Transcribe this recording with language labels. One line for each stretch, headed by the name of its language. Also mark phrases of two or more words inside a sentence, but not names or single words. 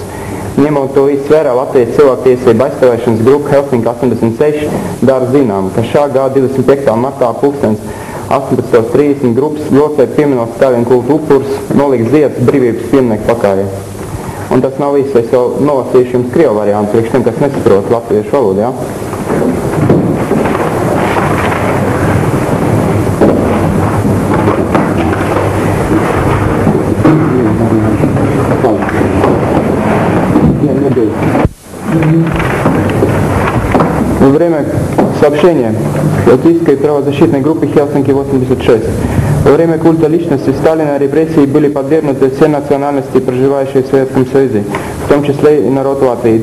Latvian: Ņemot to visu vērā, Latvijas cilvēktiesību aizstāvēšanas grupa Helsinki 86 dara zinām, ka šā gada 25. martā 18:30 grupas locekļi pieminot Stāvien kultu upurus noliks ziedus brīvības pieminieku pakājē. Un tas nav viss, es vēl nolasīšu jums krievu variantu, priekš tiem, kas nesaprot latviešu valodu, jā?
Russian: Во время сообщения Латвийской правозащитной группы Хелсинки-86 во время культа личности Сталина репрессии были подвергнуты все национальности, проживающие в Советском Союзе, в том числе и народ Латвии.